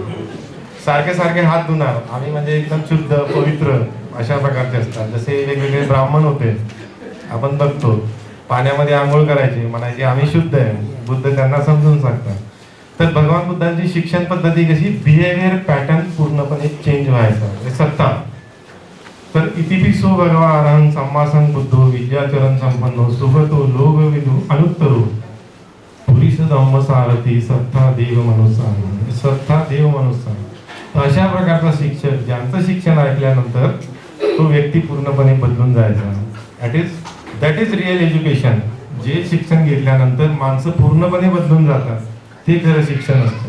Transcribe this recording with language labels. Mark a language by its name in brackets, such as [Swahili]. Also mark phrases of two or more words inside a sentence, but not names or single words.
[Marathi] सारखे सारखे हात धुणार आम्ही, म्हणजे एकदम शुद्ध पवित्र अशा प्रकारचे असतात. जसे वेगवेगळे ब्राह्मण होते, आपण बघतो पाण्यामध्ये आंघोळ करायचे, म्हणायचे आम्ही शुद्ध आहे. बुद्ध त्यांना समजून सांगतात. तर भगवान बुद्धांची शिक्षण पद्धती कशी, [English] behavior pattern [Marathi] पूर्णपणे चेंज व्हायचा, म्हणजे सत्ता. [Pali] तर इतिपिसो भगवा अरहं सम्मासन बुद्धो विद्याचरण संपन्नो सुगतो लोभ विदु अनुत्तरो पुरीस धम्म सारथी सत्ता देव मनुसार, सत्ता देव मनुसार. [Marathi] अशा प्रकारचा शिक्षक, ज्यांचं शिक्षण ऐकल्यानंतर तो व्यक्ती पूर्णपणे बदलून जायचा. [English] that is real education. [Marathi] जे शिक्षण घेतल्यानंतर माणसं पूर्णपणे बदलून जातात, ते खरं शिक्षण असतं.